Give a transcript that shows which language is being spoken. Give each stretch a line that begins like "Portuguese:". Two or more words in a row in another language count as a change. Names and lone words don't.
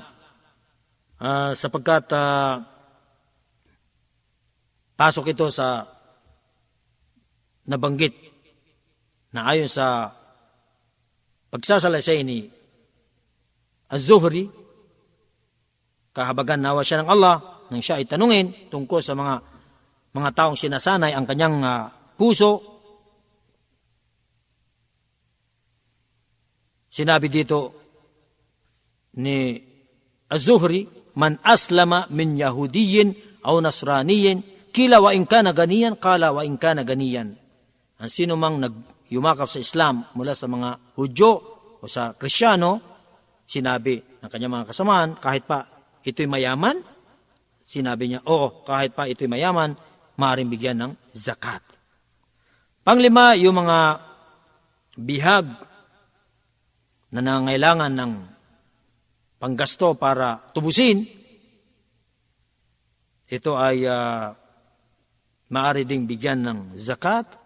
Filipino: Sapagkat pasok ito sa nabanggit na ayon sa pagsasalaysay ni Az-Zuhri, kahabagan nawa siya ng Allah nang siya ay tanungin tungkol sa mga taong sinasanay ang kanyang puso. Sinabi dito ni
Arabic: Az-Zuhri, من أسلم من يهودي أو نصراني، قيل وإن كان غنيا، قال وإن كان غنيا.
Filipino: Ang sino mang yumakap sa Islam mula sa mga Hudyo o sa Kristyano, sinabi ng kanyang mga kasamahan, kahit pa ito'y mayaman, sinabi niya, oo, kahit pa ito'y mayaman, maaaring bigyan ng zakat. Panglima, yung mga bihag na nangailangan ng panggasto para tubusin, ito ay maaari ding bigyan ng zakat.